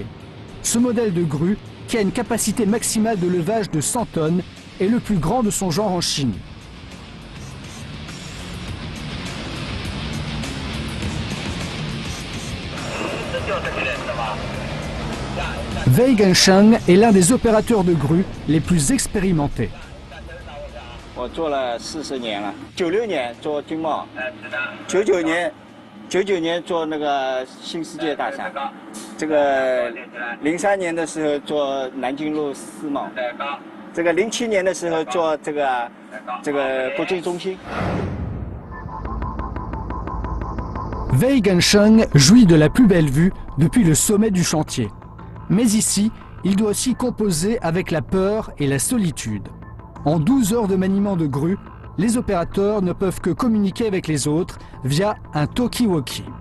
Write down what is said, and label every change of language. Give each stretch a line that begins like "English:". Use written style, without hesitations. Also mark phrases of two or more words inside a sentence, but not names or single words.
French: Ce modèle de grue, qui a une capacité maximale de levage de 100 tonnes, est le plus grand de son genre en Chine. Wei Gensheng est l'un des opérateurs de grue les plus expérimentés.
Chinese: 我做了40年了，96年做军贸，99年做那个新世界大厦，这个03年的时候做南京路世贸，这个07年的时候做这个国际中心。
French: Wei Gensheng jouit de la plus belle vue depuis le sommet du chantier. Mais ici, il doit aussi composer avec la peur et la solitude. En 12 heures de maniement de grue, les opérateurs ne peuvent que communiquer avec les autres via un talkie-walkie.